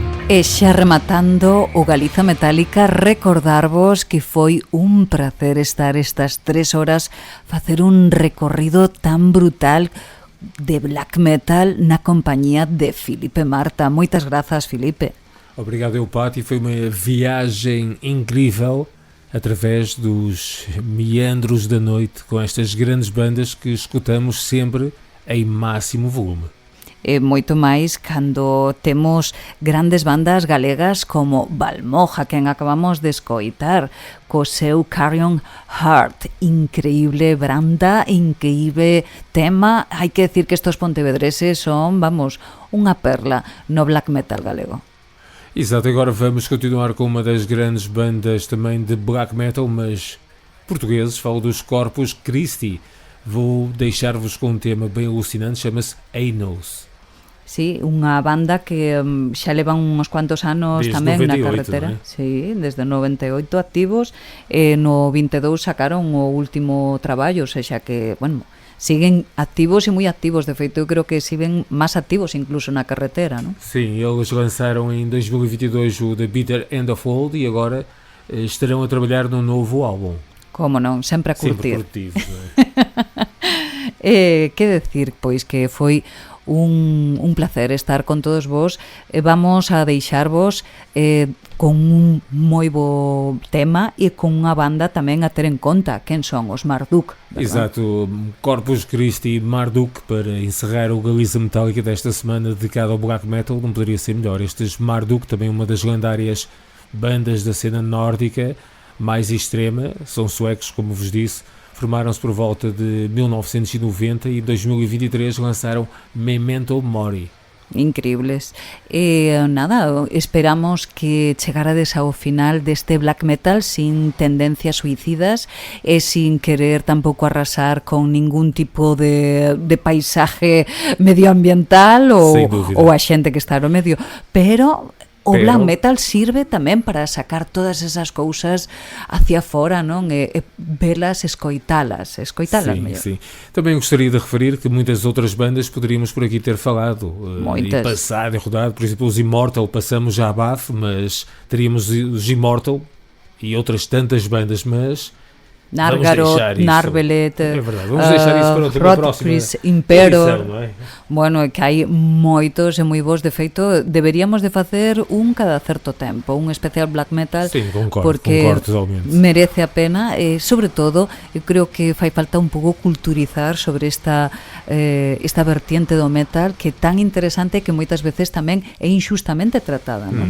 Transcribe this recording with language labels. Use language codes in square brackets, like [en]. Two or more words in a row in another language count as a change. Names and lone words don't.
[gl] E xa rematando o Galiza Metálica, recordarvos que foi un placer estar estas 3 horas facer un recorrido tan brutal de [en] black metal [gl] na compañía de Filipe Marta. Moitas grazas, Filipe. [pt] Obrigado, eu, Pati. Foi uma viagem incrível através dos meandros da noite com estas grandes bandas que escutamos sempre em máximo volume. [gl] E moito máis cando temos grandes bandas galegas como Balmoja, quen acabamos de escoitar, co seu Carrion Heart, increíble banda, increíble tema. Hai que decir que estos pontevedreses son, vamos, unha perla no [en] black metal [gl] galego. [pt] Exato, agora vamos continuar com uma das grandes bandas também de [en] black metal, [pt] mas portugueses, falo dos Corpus Christi. Vou deixar-vos com um tema bem alucinante, chama-se Anos. [gl] Sí, unha banda que xa levan uns cuantos anos desde tamén 98, na carretera. ¿no? Sí, desde 98 activos, e no 22 sacaron o último traballo, o sea que, bueno, siguen activos e moi activos, de feito eu creo que siguen máis activos incluso na carretera, non? [pt] Sim, eles lançaram em 2022 o The Bitter End of Old e agora estarão a trabalhar num novo álbum. [gl] Como non, sempre a curtir. [pt] Sempre produtivo, não é? [gl] Que decir, pois, que foi un placer estar con todos vos. Vamos a deixarvos con un moi bo tema e con unha banda tamén a ter en conta. Quen son? Os Marduk, verdade? [pt] Exato, Corpus Christi Marduk, para encerrar o Galiza Metálica desta semana dedicado ao [en] black metal, [pt] não poderia ser melhor. Estes Marduk, também uma das lendárias bandas da cena nórdica mais extrema, são suecos, como vos disse. Formaram-se por volta de 1990 e em 2023 lançaram Memento Mori. [gl] Increíbles. Nada, esperamos que chegarades ao final deste [en] black metal [gl] sin tendencias suicidas e sin querer tampouco arrasar con ningún tipo de paisaje medioambiental ou a xente que está no medio, pero o [en] black metal [gl] sirve tamén para sacar todas esas cousas hacia fora, non? E velas, escoitalas mellor. [pt] Sim. Também gostaria de referir que muitas outras bandas poderíamos por aqui ter falado e passado e rodado, por exemplo os Immortal, passamos já a bafo, mas teríamos os Immortal e outras tantas bandas, mas Nargaro, Narvelet, é verdade, vamos deixar isso para outra próxima Impero, edição, não é? [gl] Bueno, é que hai moitos e moi bons, de feito deberíamos de facer un cada certo tempo, un especial [en] black metal. [pt] Sim, concordo totalmente. [gl] Merece a pena e sobre todo eu creo que fai falta un pouco culturizar sobre esta vertiente do metal que é tan interesante que moitas veces tamén é injustamente tratada, non?